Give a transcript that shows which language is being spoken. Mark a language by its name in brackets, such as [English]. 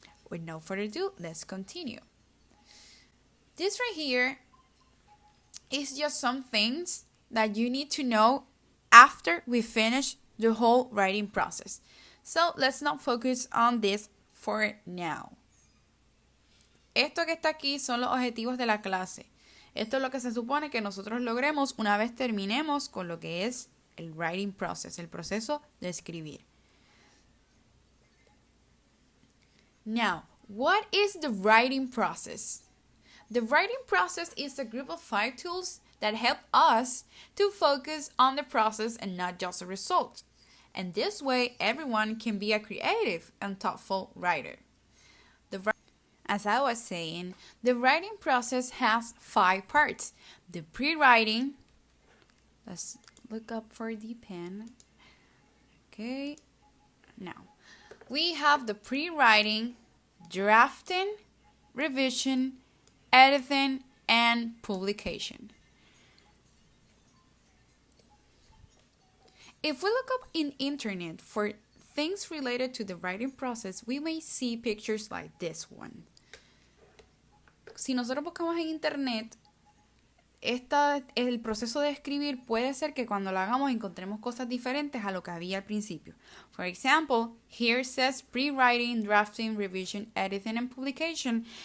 [English] With no further ado, let's continue. This right here is just some things that you need to know after we finish the whole writing process. So let's not focus on this for now. [Spanish] Esto que está aquí son los objetivos de la clase. Esto es lo que se supone que nosotros logremos una vez terminemos con lo que es el writing process, el proceso de escribir. [English] Now, what is the writing process? The writing process is a group of 5 tools that help us to focus on the process and not just the result. And this way, everyone can be a creative and thoughtful writer. As I was saying, the writing process has 5 parts. The pre-writing, let's look up for the pen. Okay, now we have the pre-writing, drafting, revision, editing, and publication. If we look up in internet for things related to the writing process, we may see pictures like this one. [Spanish] Si nosotros buscamos en internet, el proceso de escribir puede ser que cuando lo hagamos encontremos cosas diferentes a lo que había al principio. [English] For example, here says pre-writing, drafting, revision, editing, and publication.